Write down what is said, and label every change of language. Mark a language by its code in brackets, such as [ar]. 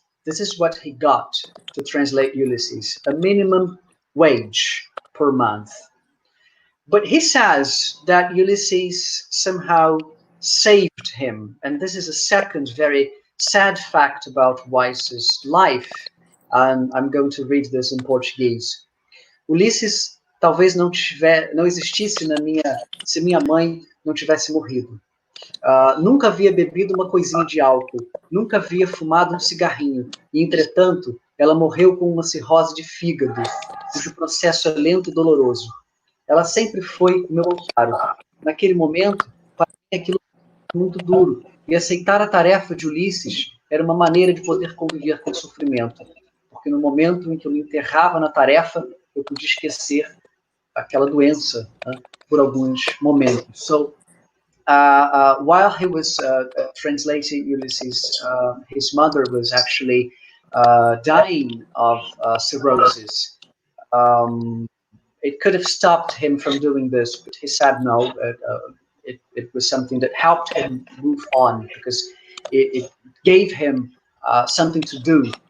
[en] This is what he got to translate Ulysses, a minimum wage per month. But he says that Ulysses somehow saved him. And this is a second very sad fact about Joyce's life. And I'm going to read this in Portuguese. [pt] Ulisses talvez não existisse se minha mãe não tivesse morrido. Nunca havia bebido uma coisinha de álcool, nunca havia fumado um cigarrinho, e, entretanto, ela morreu com uma cirrose de fígado, cujo processo é lento e doloroso. Ela sempre foi o meu amparo. Naquele momento, para mim aquilo foi muito duro, e aceitar a tarefa de Ulisses era uma maneira de poder conviver com o sofrimento, porque no momento em que eu me enterrava na tarefa, eu podia esquecer aquela doença, né, por alguns momentos. [en] So, while he was translating Ulysses, his mother was actually dying of cirrhosis. It could have stopped him from doing this, but he said no. It was something that helped him move on, because it gave him something to do.